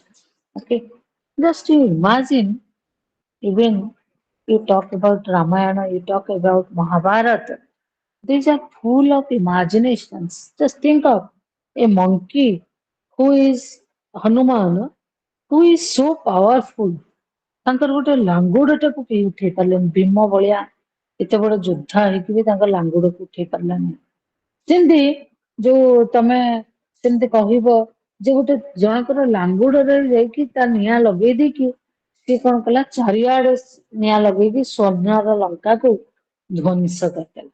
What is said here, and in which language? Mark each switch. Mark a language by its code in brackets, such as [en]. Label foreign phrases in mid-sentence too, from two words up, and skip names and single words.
[en] Okay, just you imagine, even you talk about Ramayana, you talk about Mahabharata, these are full of imaginations. Just think of a monkey who is Hanuman, who is so powerful. [or] ତାଙ୍କର ଗୋଟେ ଲାଙ୍ଗୁଡଟାକୁ କେହି ଉଠେଇ ପାରିଲେନି, ଭୀମ ଭଳିଆ ଏତେ ବଡ ଯୋଦ୍ଧା ହେଇକି ବି ତାଙ୍କ ଲାଙ୍ଗୁଡକୁ ଉଠେଇ ପାରିଲାନି। ସେମିତି ଯୋଉ ତମେ ସେମିତି କହିବ ଯେ ଗୋଟେ ଜଣଙ୍କର ଲାଙ୍ଗୁଡରେ ଯାଇକି ତା ନିଆଁ ଲଗେଇ ଦେଇକି ସିଏ କଣ କଲା, ଚାରିଆଡେ ନିଆଁ ଲଗେଇକି ସ୍ୱର୍ଣ୍ଣର ଲଙ୍କାକୁ ଧ୍ୱଂସ କରିଦେଲା।